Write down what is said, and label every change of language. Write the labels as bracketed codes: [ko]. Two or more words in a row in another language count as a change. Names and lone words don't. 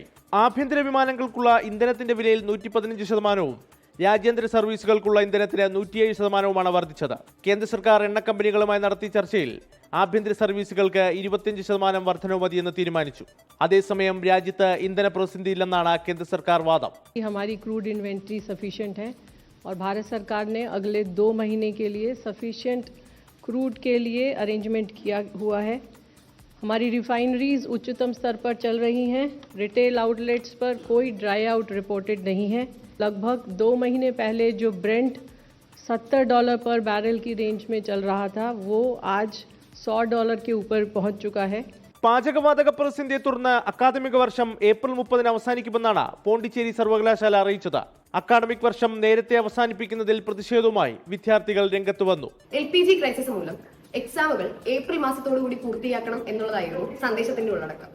[ml] ആഭ്യന്തര വിമാനങ്ങൾക്കുള്ള ഇന്ധനത്തിന്റെ വിലയിൽ 115%, രാജ്യാന്തര സർവീസുകൾക്കുള്ള ഇന്ധനത്തിന് 107%മാണ് വർദ്ധിച്ചത്. കേന്ദ്ര സർക്കാർ എണ്ണ കമ്പനികളുമായി നടത്തിയ ചർച്ചയിൽ ആഭ്യന്തര സർവീസുകൾക്ക് 25% വർധനവ് മതിയെന്ന് തീരുമാനിച്ചു. അതേസമയം രാജ്യത്ത് ഇന്ധന പ്രതിസന്ധിയില്ലെന്നാണ് കേന്ദ്ര സർക്കാർ വാദം. [hi] हमारी [en] crude inventory [hi] सफिशिएंट है और भारत सरकार ने अगले 2 महीने के लिए [en] sufficient crude [hi] के लिए अरेंजमेंट किया हुआ है. हमारी रिफाइनरीज उच्चतम स्तर पर चल रही हैं. [en] retail outlets [hi] पर कोई [en] dry out reported [hi] नहीं है. लगभग 2 महीने पहले जो ब्रेंट $70 पर बैरल की रेंज में चल रहा था वो आज $100 के ऊपर पहुंच चुका है. [ml] പാചകവാതക പ്രതിസന്ധിയെ തുടർന്ന് അക്കാദമിക വർഷം ഏപ്രിൽ 30 അവസാനിക്കുമെന്നാണ് പോണ്ടിച്ചേരി സർവകലാശാല അറിയിച്ചത്. അക്കാദമിക് വർഷം നേരത്തെ അവസാനിപ്പിക്കുന്നതിൽ പ്രതിഷേധവുമായി വിദ്യാർത്ഥികൾ രംഗത്ത് വന്നു. [en] LPG crisis [ml] മൂലം എക്സാമുകൾ ഏപ്രിൽ മാസത്തോടുകൂടി പൂർത്തിയാക്കണം എന്നുള്ളതായിരുന്നു സന്ദേശത്തിന്റെ ഉള്ളടക്കം.